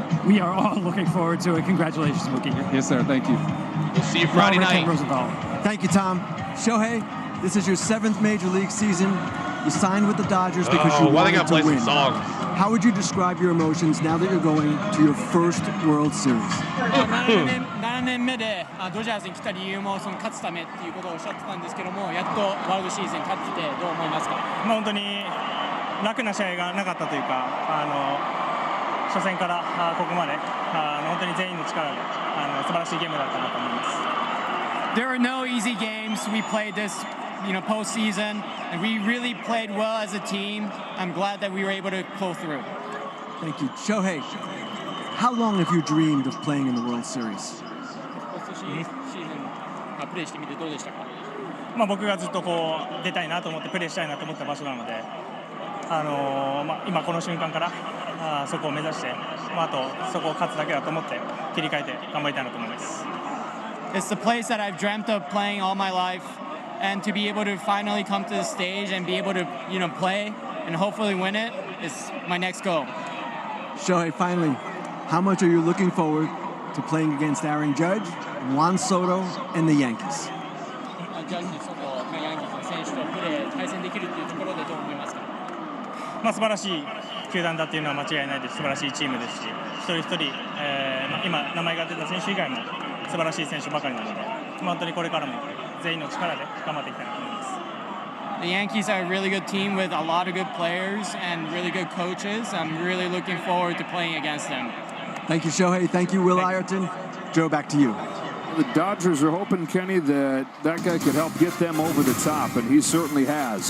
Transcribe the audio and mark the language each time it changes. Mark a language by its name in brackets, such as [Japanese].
[English] We are all looking forward to it. Congratulations, Mookie. Yes, sir. Thank you. We'll see you Friday night. Rosenthal. Thank you, Tom. Shohei, this is your 7th Major League season. You signed with the Dodgers because you wanted to win. How would you describe your emotions now that you're going to your first World Series? [Japanese] 7年目でドジャースに来た理由もその勝つためっていうことをおっしゃってたんですけども、やっとワールドシーズン勝ってどう思いますか？本当に楽な試合がなかったというか、初戦からここまで本当に全員の力で素晴らしいゲームだったなと思います。 [English] There are no easy games. We played this, postseason, and we really played well as a team. I'm glad that we were able to pull through. Thank you. Shohei, how long have you dreamed of playing in the World Series? [Japanese] プレーしてみてどうでしたか？僕がずっと出たいなと思ってプレーしたいなと思った場所なので、今この瞬間からそこを目指して、あとそこを勝つだけだと思って切り替えて頑張りたいなと思います。 [English] It's the place that I've dreamt of playing all my life, and to be able to finally come to the stage and be able to, play and hopefully win it is my next goal. Shohei, finally, how much are you looking forward to playing against Aaron Judge, Juan Soto, and the Yankees? [Japanese] ジャッジ、ソト、ヤンキースの選手と対戦できるというところでどう思いますか？素晴らしい球団だっていうのは間違いないです。素晴らしいチームですし、一人一人、今名前が出た選手以外も素晴らしい選手ばかりなので、本当にこれからも全員の力で頑張っていきたいなと思います。 [English] The Yankees are a really good team with a lot of good players and really good coaches. I'm really looking forward to playing against them. Thank you, Shohei. Thank you, Will Ireton. Joe, back to you. The Dodgers are hoping, Kenny, that guy could help get them over the top, and he certainly has.